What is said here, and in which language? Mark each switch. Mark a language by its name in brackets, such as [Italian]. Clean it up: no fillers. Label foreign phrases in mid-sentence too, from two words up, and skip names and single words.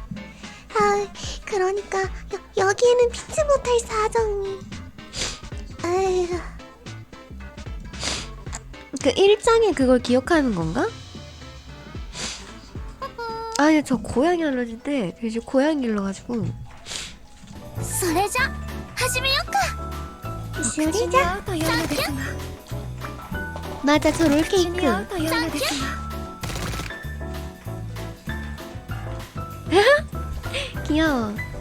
[Korean] 그러니까 여기에는 피치 못할 사정이. 아휴. 그 1장에 그걸 기억하는 건가? 아니, 저 고양이 알러지인데 요즘 고양이 길러가지고. [Japanese] それじゃ始めようか. [Korean] 맞아, 저 롤케이크. 귀여워.